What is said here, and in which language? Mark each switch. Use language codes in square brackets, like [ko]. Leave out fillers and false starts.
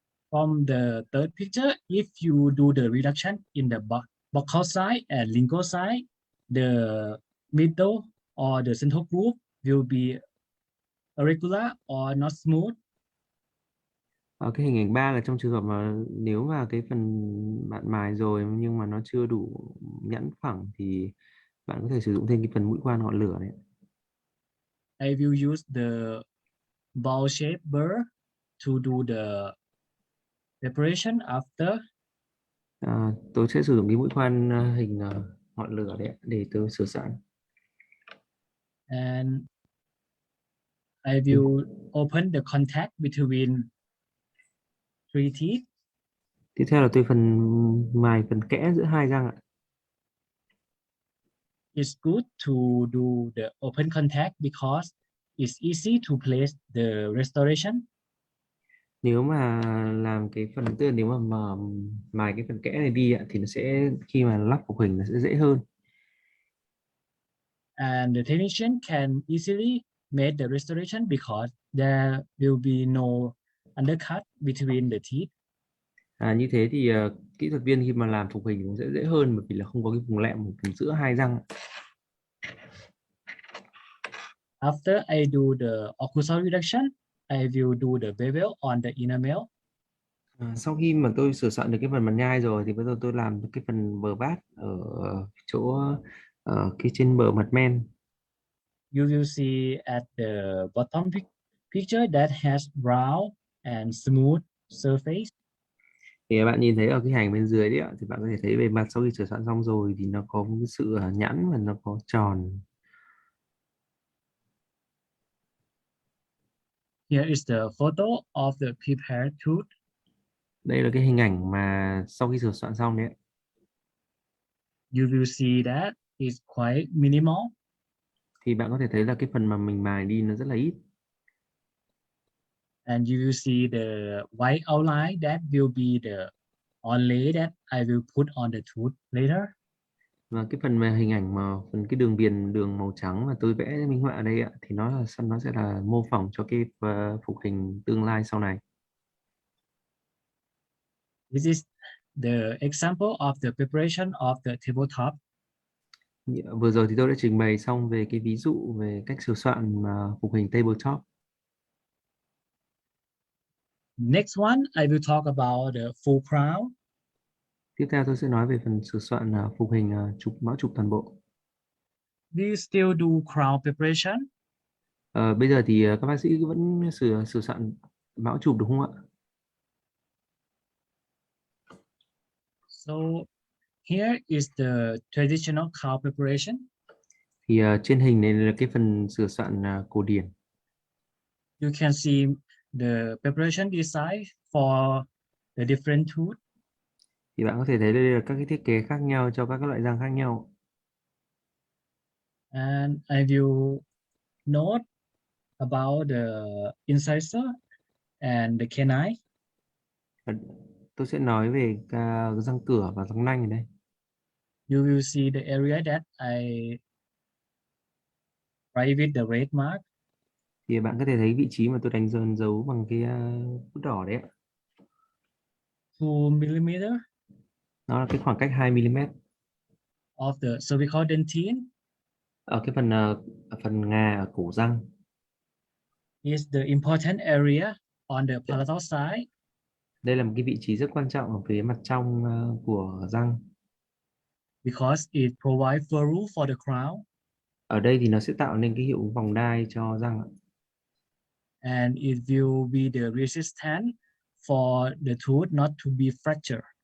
[en] From the third picture, if you do the reduction in the buccal side and lingual side, the middle or the central groove will be irregular or not smooth. [vi] Ở cái hình ảnh 3 là trong trường hợp mà nếu mà cái phần bạn mài rồi nhưng mà nó chưa đủ nhẵn phẳng thì bạn có thể sử dụng thêm cái phần mũi khoan ngọn lửa này. [en] I will use the ball shape burr to do the preparation after. [vi] Tôi sẽ sử dụng cái mũi khoan hình ngọn lửa đấy để tôi sửa soạn. [en] And I will open the contact between three teeth. [vi] Tiếp theo là tôi mài phần kẽ giữa hai răng ạ. [en] It's good to do the open contact because it's easy to place the restoration. [vi] Nếu mà làm cái phần, tức là nếu mà mài cái phần kẽ này đi ạ, thì nó sẽ khi mà lắp phục hình nó sẽ dễ hơn. [en] And the technician can easily make the restoration because there will be no undercut between the teeth. [vi] Như thế thì kỹ thuật viên khi mà làm phục hình cũng sẽ dễ hơn bởi vì là không có cái vùng lẹm ở phần giữa hai răng. [en] After I do the occlusal reduction, I will do the bevel on the enamel. [vi] Sau khi mà tôi sửa soạn được cái phần mặt nhai rồi thì bây giờ tôi làm cái phần bờ bát ở chỗ cái trên bờ mặt men. [en] You will see at the bottom picture that has round and smooth surface. [vi] Thì bạn nhìn thấy ở cái hành bên dưới đấy ạ, thì bạn có thể thấy bề mặt sau khi sửa soạn xong rồi thì nó có một cái sự nhẵn và nó có tròn. [en] Here is the photo of the prepared tooth. [vi] Đây là cái hình ảnh mà sau khi sửa soạn xong đấy ạ. [en] You will see that it's quite minimal. [vi] Thì bạn có thể thấy là cái phần mà mình mài đi nó rất là ít. [en] And you will see the white outline that will be the onlay that I will put on the tooth later. [vi] Và cái phần mà hình ảnh mà phần cái đường viền đường màu trắng mà tôi vẽ minh họa ở đây ạ, thì nó sẽ là mô phỏng cho cái phục hình tương lai sau này. [en] This is the example of the preparation of the tabletop. [vi] Vừa rồi thì tôi đã trình bày xong về cái ví dụ về cách sửa soạn phục hình tabletop. [en] Next one, I will talk about the full crown. [vi] Tiếp theo tôi sẽ nói về phần sửa soạn phục hình mão chụp toàn bộ. [en] Do you still do crown preparation? [vi] Bây giờ thì các bác sĩ vẫn sửa soạn mão chụp đúng không ạ? [en] So here is the traditional crown preparation. [vi] Thì trên hình này là cái phần sửa soạn cổ điển. [en] You can see the preparation design for the different tooth. [vi] Thì bạn có thể thấy đây là các cái thiết kế khác nhau cho các loại răng khác nhau. [en] And I will note about the incisor and the canine. [vi] Và tôi sẽ nói về răng cửa và răng nanh ở đây. [en] You will see the area that I write with the red mark. [vi] Thì bạn có thể thấy vị trí mà tôi đánh dấu bằng cái bút đỏ đấy ạ. [en] 2 millimeter [vi] Nó là cái khoảng cách 2 mm [en] of the cervical dentine [vi] ở cái phần ngà ở cổ răng. [en] is the important area on the palatal side. [vi] Đây là một cái vị trí rất quan trọng ở phía mặt trong của răng. [en] Because it provides furrow for the crown. [vi] Ở đây thì nó sẽ tạo nên cái hiệu vòng đai cho răng ạ. [en] And it will be the resistance for the tooth not to be fractured.